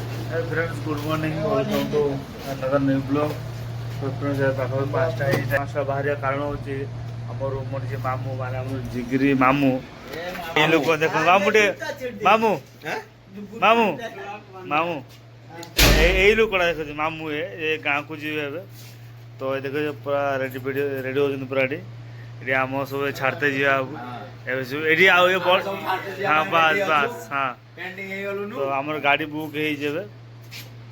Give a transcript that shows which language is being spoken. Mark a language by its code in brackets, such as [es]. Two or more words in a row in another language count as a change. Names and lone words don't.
[en] Hey friends, good morning. Welcome to another new vlog. [or] ପାଖରେ ପାଞ୍ଚଟା ବାହାରିବା କାରଣ ହେଉଛି ଆମର ରୁମର ଯେ ମାମୁଁ ମାନେ ଆମର ଜିଗିରି ମାମୁଁ ଏ ଲୋକ ଦେଖ ମାମୁଁ ଟିକେ ମାମୁଁ ମାମୁଁ ମାମୁଁ ଏଇ ଲୋକଟା ଦେଖୁଛି ମାମୁଁ ଏ ଗାଁକୁ ଯିବେ ଏବେ ତ ଏ ଦେଖ ପୁରା ରେଡି ହେଉଛନ୍ତି ପୁରା ଏଠି ଆମ ସବୁ ଛାଡ଼ିତେ ଯିବା ଏବେ ସବୁ ଏଠି ଆଉ ଏ ହଁ ବାସ୍ ବାସ୍ ହଁ ତ ଆମର ଗାଡ଼ି ବୁକ୍ ହେଇଛି ଏବେ ତ